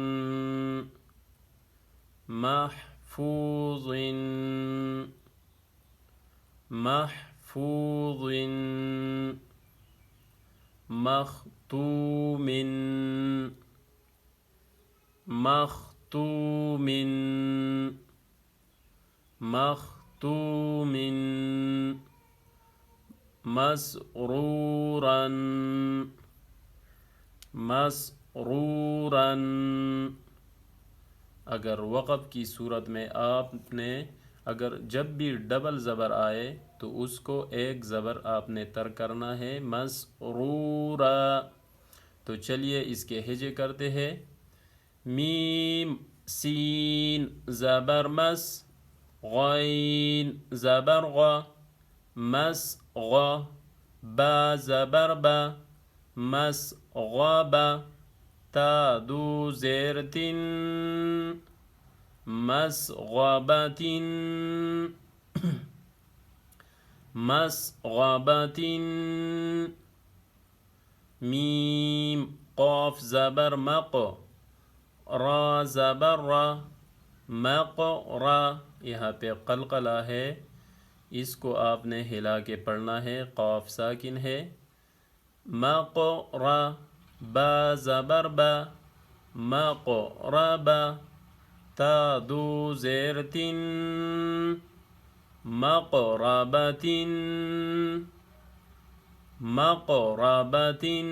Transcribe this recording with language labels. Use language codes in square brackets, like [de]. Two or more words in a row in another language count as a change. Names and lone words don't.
[ar] محفوظ محفوظ مختوم مختوم مختوم مسرورا مسرورا۔ [ur] اگر وقف کی صورت میں آپ نے اگر جب بھی ڈبل زبر آئے تو اس کو ایک زبر آپ نے ترک کرنا ہے، مسرورا۔ تو چلیے اس کے ہجے کرتے ہیں۔ میم سین زبر مس، غین زبر غ، مس غ، با زبر با، مس غب، تا دو زیر تن، [ar] مسغبة مسغبة۔ [ur] میم قاف زبر مق، را زبر را، مق را۔ یہاں پہ قلقلہ ہے، اس کو آپ نے ہلا کے پڑھنا ہے، قاف ساکن ہے۔ مق را، با زبر با، مق ربا، تا دو زیر تن، [ar] مقربة مقربة۔